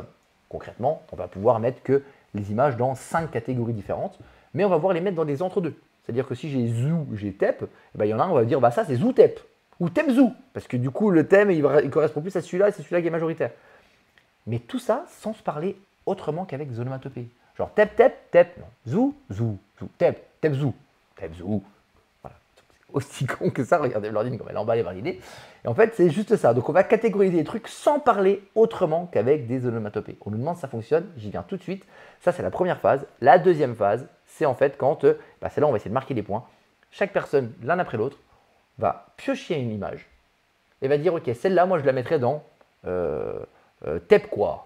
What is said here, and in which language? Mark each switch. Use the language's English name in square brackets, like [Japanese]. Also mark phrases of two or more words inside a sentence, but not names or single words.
[French] Concrètement, on va pouvoir mettre que les images dans 5 catégories différentes, mais on va pouvoir les mettre dans des entre-deux. C'est-à-dire que si j'ai zou, j'ai tep, eh ben, il y en a un, on va dire, bah ça c'est zou tep, ou tep zou, parce que du coup le thème il correspond plus à celui-là et c'est celui-là qui est majoritaire. Mais tout ça sans se parler autrement qu'avec des onomatopées. Genre tep, tep, tep, non. Zou, zou, zou, tep, tep, zou, tep, zou. Voilà. C'est aussi con que ça, regardez Blandine comme elle est emballée par l'idée. Et en fait, c'est juste ça. Donc on va catégoriser les trucs sans parler autrement qu'avec des onomatopées. On nous demande si ça fonctionne, j'y viens tout de suite. Ça, c'est la première phase. La deuxième phase, c'est en fait quand, c'est là on va essayer de marquer des points. Chaque personne, l'un après l'autre, va piocher une image et va dire, ok, celle-là, moi je la mettrais dans tep quoi.